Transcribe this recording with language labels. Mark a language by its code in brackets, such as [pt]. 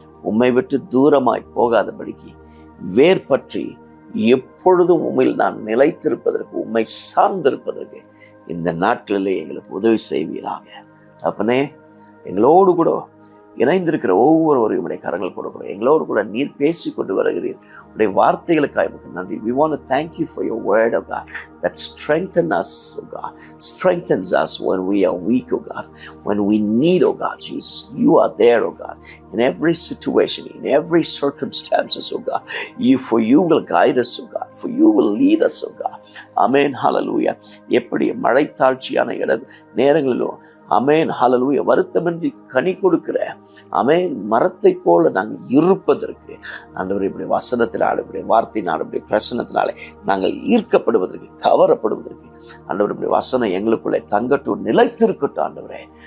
[ta] உம்மை விட்டு தூரமாய் போகாதபடிக்கு வேர் பற்றி எப்பொழுதும் உம்மில் நான் நிலைத்திருப்பதற்கு, உம்மை சார்ந்திருப்பதற்கு இந்த நாட்களிலே எங்களுக்கு உதவி செய்வீராக. அப்பனே, எங்களோடு கூட இணைந்திருக்கிற ஒவ்வொருவரையும் உடைய கரங்கள் கொடுக்கிறோம். எங்களோடு கூட நீர் பேசி கொண்டு வருகிறீர். உடைய வார்த்தைகளுக்காக எனக்கு நன்றி. [en] We want to thank you for your word, oh God, that strengthens us, oh God, strengthens us when we are weak, oh God, when we need, oh God, Jesus. You are there, oh God, in every situation, in every circumstances, oh God. For you will guide us, oh God, for you will lead us, oh God. Amen, hallelujah. [ta] எப்படி மழை தாழ்ச்சியான நேரங்களிலும் அமேன் ஹல்லேலூயா வருத்தமின்றி கனி கொடுக்கிற அமேன் மரத்தை போல நாங்கள் இருப்பதற்கு ஆண்டவரே இப்படி வசனத்தினால், இப்படி வார்த்தையினால், இப்படி பிரசனத்தினாலே நாங்கள் ஈர்க்கப்படுவதற்கு, கவரப்படுவதற்கு ஆண்டவர் இப்படி வசனம் எங்களுக்குள்ளே தங்கட்டும், நிலைத்திருக்கட்டும் ஆண்டவரே.